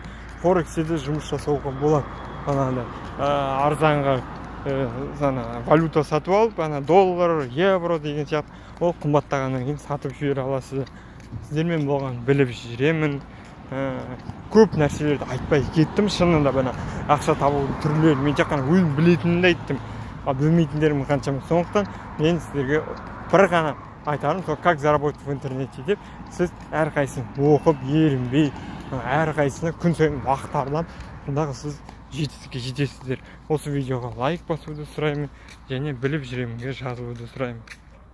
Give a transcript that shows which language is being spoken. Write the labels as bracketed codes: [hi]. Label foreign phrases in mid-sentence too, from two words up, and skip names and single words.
[kk] Форексте де жұмыс жасауға болады. Арзанға валюта сатып алып, доллар, евро деген сияқты, ол қымбаттағаннан кейін сатып жібере аласыз. Сіздермен болған біліп жүремін. Көп нәрселерді айтпай кеттім. Шынында ақша табудың түрлерін мен тек қана өзім білетінімді айттым. Білмейтіндерім қаншама. Сондықтан мен сіздерге бір ғана айтарым, [ru] как заработать в интернете [kk] деп, сіз әрқайсысын оқып, ерінбей, әрқайсысына күн сайын уақыт арнап, сондағы сіз жетістікке жетесіздер. Осы видеоға лайк басуды сұраймын және біліп жүремінге жазылуды сұраймын.